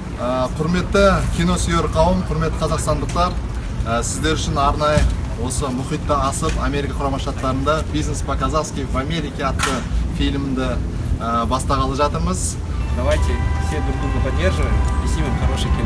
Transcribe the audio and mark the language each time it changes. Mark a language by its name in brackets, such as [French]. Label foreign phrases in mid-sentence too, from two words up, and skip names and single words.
[Kazakh] Құрметті киносүйер қауым, құрметті қазақстандықтар, сіздер үшін арнайы осы мұхитты асып Америка Құрама Штаттарында «Бизнес по-казахски в Америке» атты фильмді бастағалы жатырмыз. [Russian] Давайте все друг друга поддерживаем и снимем хорошее кино.